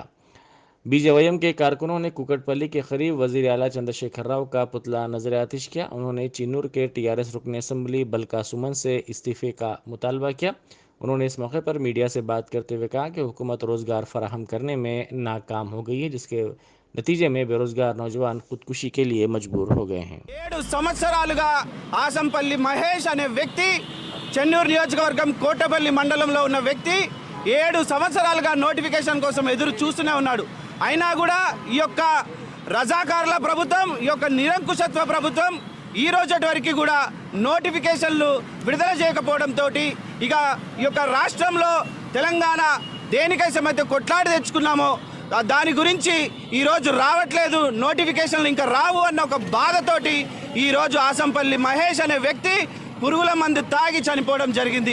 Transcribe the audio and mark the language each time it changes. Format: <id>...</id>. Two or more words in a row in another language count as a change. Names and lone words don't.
<ur>بی جے وائی ایم کے کارکنوں نے کوکٹ پلی کے قریب وزیر اعلیٰ چندر شیکھر راؤ کا پتلا نظر آتش کیا. انہوں نے چینور کے ٹی آر ایس رکن اسمبلی بلکا سمن سے استعفے کا مطالبہ کیا. انہوں نے اس موقع پر میڈیا سے بات کرتے ہوئے کہا کہ حکومت روزگار فراہم کرنے میں ناکام ہو گئی ہے، جس کے نتیجے میں بے روزگار نوجوان خودکشی کے لیے مجبور ہو گئے ہیں.</ur> <te>7 సంవత్సరాలుగా ఆసంపల్లి మహేష్ అనే వ్యక్తి చెన్నూరు నియోజకవర్గం కోటపల్లి మండలంలో ఉన్న వ్యక్తి 7 సంవత్సరాలుగా నోటిఫికేషన్ కోసం ఎదురు చూస్తూనే ఉన్నాడు. అయినా కూడా ఈ యొక్క రజాకారుల ప్రభుత్వం, ఈ యొక్క నిరంకుశత్వ ప్రభుత్వం ఈ రోజటి వరకు కూడా నోటిఫికేషన్లు విడుదల చేయకపోవడంతో ఇక ఈ యొక్క రాష్ట్రంలో తెలంగాణ దేనికైతే మధ్య కొట్లాడి తెచ్చుకున్నామో దాని గురించి ఈరోజు రావట్లేదు, నోటిఫికేషన్లు ఇంకా రావు అన్న ఒక బాధతోటి ఈరోజు ఆసంపల్లి మహేష్ అనే వ్యక్తి పురుగుల మందు తాగి చనిపోవడం జరిగింది.</te>